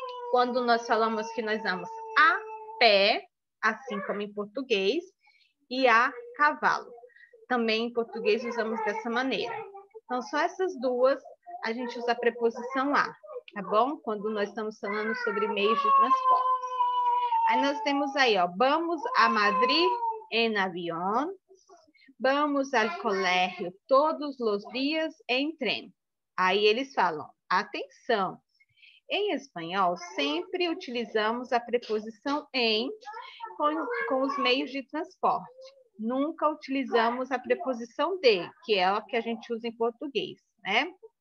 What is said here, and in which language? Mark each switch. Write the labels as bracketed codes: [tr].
[pt] Quando nós falamos que nós vamos a pé, assim como em português, e a cavalo. Também em português usamos dessa maneira. Então, só essas 2 a gente usa a preposição a, tá bom? Quando nós estamos falando sobre meios de transporte. Aí nós temos aí, ó, [es] vamos a Madrid en avión, vamos al colegio todos los días en tren. [pt] Aí eles falam, atenção, em espanhol sempre utilizamos a preposição em com os meios de transporte. Nunca utilizamos a preposição de, que é a que a gente usa em português, né?